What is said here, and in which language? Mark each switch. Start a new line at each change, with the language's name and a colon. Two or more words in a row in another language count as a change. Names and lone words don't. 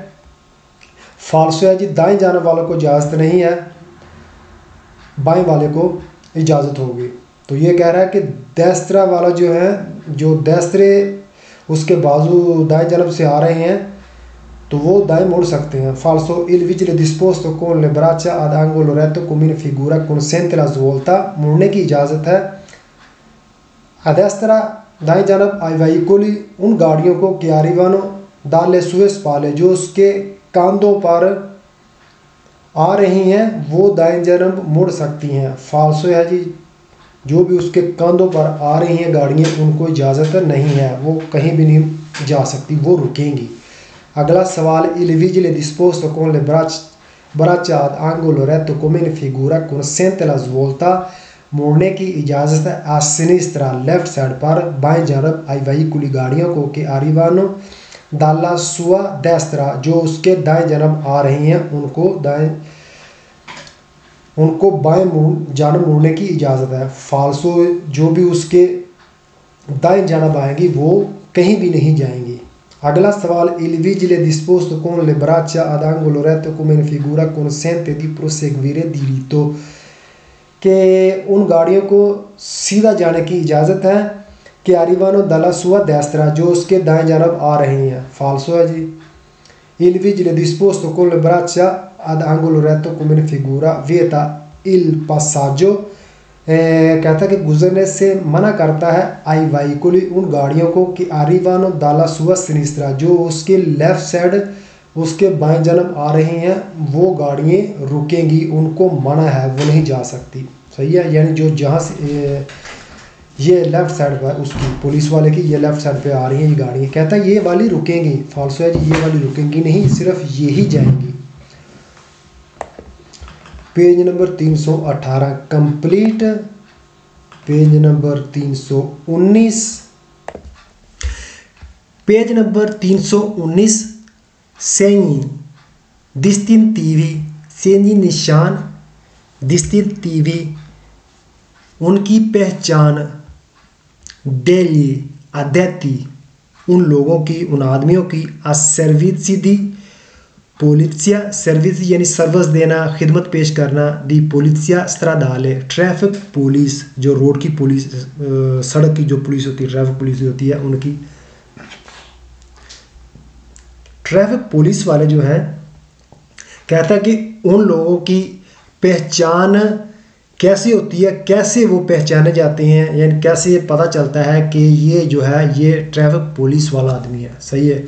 Hindi: फाल्सो है जी, दाएं जाने वालों को इजाज़त नहीं है, बाएं वाले को इजाज़त होगी। तो ये कह रहा है कि देस्त्रा वाला जो है, जो देस्त्रे उसके बाजू दाएं जानब से आ रहे हैं तो वो दाएं मुड़ सकते हैं। फाल्सो,
Italian: il vigile disposto con le braccia ad angolo retto come in figura consente la svolta,
Hindi: मुड़ने की इजाज़त है।
Italian: a destra
Hindi: दाएं जानब
Italian: ai veicoli
Hindi: उन गाड़ियों को
Italian: che arrivano dalle sue spalle
Hindi: जो उसके कंधों पर आ रही हैं वो दाएं जानब मुड़ सकती हैं। फाल्सो है जी, जो भी उसके कंधों पर आ रही हैं गाड़ियाँ उनको इजाज़त नहीं है, वो कहीं भी नहीं जा सकती, वो रुकेंगी। अगला सवाल,
Italian: il vigile disposto con le braccia ad angolo retto come in figura consente la svolta,
Hindi: मोड़ने की इजाज़त है
Italian: a sinistra
Hindi: लेफ्ट साइड पर बाएं जानब
Italian: ai veicoli
Hindi: गाड़ियों को कि
Italian: arrivano dalla sua destra
Hindi: जो उसके दाएं जानब आ रही हैं उनको बाएं जानब मुड़ने की इजाज़त है। फाल्सो, जो भी उसके दाएं जानब आएंगी वो कहीं भी नहीं जाएंगी। अगला सवाल,
Italian: il vigile disposto con le braccia ad angolo retto come in figura consente di proseguire diritto,
Hindi: के उन गाड़ियों को सीधा जाने की इजाज़त है कि
Italian: arrivano dalla sua destra
Hindi: जो उसके दाएं जानब आ रही हैं। फाल्सो है जी,
Italian: il vigile disposto con le braccia ad angolo retto come in figura vieta il passaggio,
Hindi: कहता है कि गुजरने से मना करता है
Italian: ai veicoli
Hindi: उन गाड़ियों को कि
Italian: arrivano dalla sua sinistra
Hindi: जो उसके लेफ़्ट साइड उसके बाएं जानब आ रही हैं वो गाड़ियाँ रुकेंगी, उनको मना है, वो नहीं जा सकती। सही है, यानी जो जहाँ से ये लेफ़्ट साइड पर उसकी पुलिस वाले की ये लेफ़्ट साइड पे आ रही हैं ये गाड़ियाँ, कहता है ये वाली रुकेंगी। फाल्सो है जी, ये वाली रुकेंगी नहीं, सिर्फ ये ही जाएंगी। पेज नंबर 318 कंप्लीट। पेज नंबर 319, पेज नंबर 319
Italian: segni distintivi, segni
Hindi: निशान distintivi उनकी पहचान
Italian: degli addetti
Hindi: उन लोगों की, उन आदमियों की
Italian: servizio di polizia,
Hindi: सर्विस यानी सर्विस देना, खिदमत पेश करना,
Italian: di polizia stradale,
Hindi: ट्रैफिक पुलिस, जो रोड की पुलिस, सड़क की जो पुलिस होती है, ट्रैफिक पुलिस होती है उनकी। ट्रैफिक पुलिस वाले जो हैं, कहता है कि उन लोगों की पहचान कैसे होती है, कैसे वो पहचाने जाते हैं, यानी कैसे पता चलता है कि ये जो है ये ट्रैफिक पुलिस वाला आदमी है, सही है।